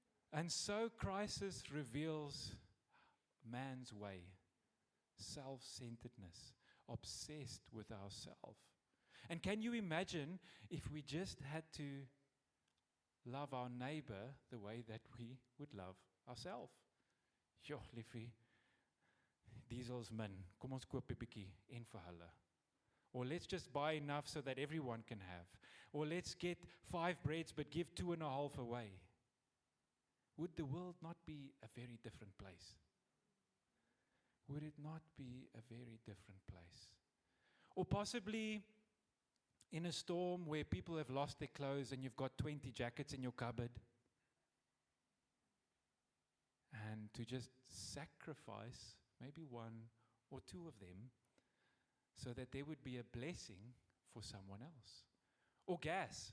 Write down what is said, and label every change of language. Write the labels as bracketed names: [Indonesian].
[English] And so crisis reveals man's way, self-centeredness, obsessed with ourselves. And can you imagine if we just had to love our neighbor the way that we would love ourselves? [Afrikaans] Jo, liefie, diesel's min. Kom ons koop 'n bietjie en vir hulle. [English] Or let's just buy enough so that everyone can have. Or let's get 5 breads but give 2.5 away. Would the world not be a very different place? Would it not be a very different place? Or possibly in a storm where people have lost their clothes and you've got 20 jackets in your cupboard, and to just sacrifice maybe 1 or 2 of them so that there would be a blessing for someone else. Or gas.